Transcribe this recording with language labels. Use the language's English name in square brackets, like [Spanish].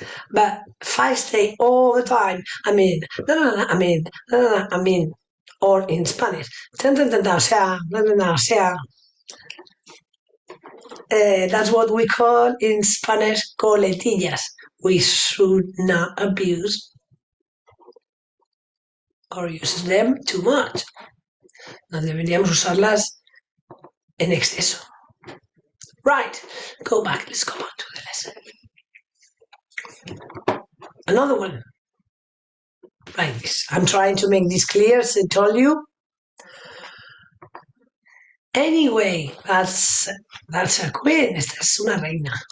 [English] But if I say all the time, I mean, or in Spanish, [Spanish] o sea, [English] that's what we call in Spanish coletillas. We should not abuse or use them too much. [Spanish] No deberíamos usarlas en exceso. [English] Right, let's go back to the lesson. Another one, like this. I'm trying to make this clear, as I told you. Anyway, that's a queen. [Spanish] Esta es una reina.